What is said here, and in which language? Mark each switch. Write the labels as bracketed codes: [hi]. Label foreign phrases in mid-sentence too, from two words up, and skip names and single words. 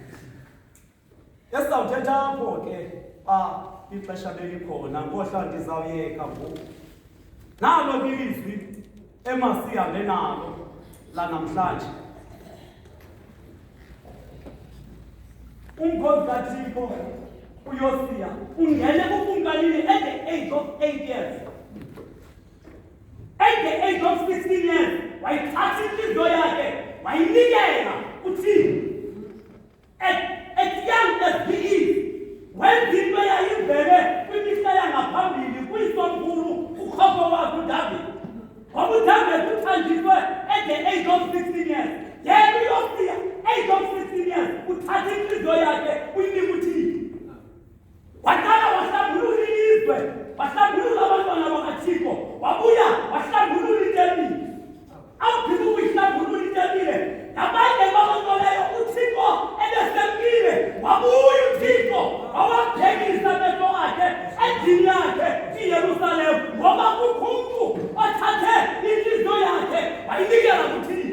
[xh] Esizawuthetha apho ke ixesha belikhona, ngohla ndizawuyeka ngoku. Nalo ilizwi emasihambe nalo lanamhlanje. Umkhosi kaThixo uYosiya ungene kukumkanini [en] at the age of 8 years. At the age of 16 years, [xh] wayithatha inhliziyo yakhe wayinikela kuThixo. [en] At young as he is, [xh] wenza into eyayivele kwimihla yangaphambili kuyisomkhulu ukhokho wakhe uDavid. Ngoba uDavid uthanjiswe [en] at the age of 16 years. [xh] Yena uYosiya, [en] age of 16 years, [xh] uthatha inhliziyo yakhe uyinika uThixo. Waqala wahlambulula ilizwe, wahlambulula abantwana bakaThixo, wabuya wahlambulula itempile. Awuphinde ukuyihlambulula itempile, nabanye babantoleyo uThixo ebesemkile, wabuya uThixo wawaphekisa amehlo akhe endlini yakhe iYerusalemu, ngoba kukho umntu othathe inhliziyo yakhe wayinikela kuThixo.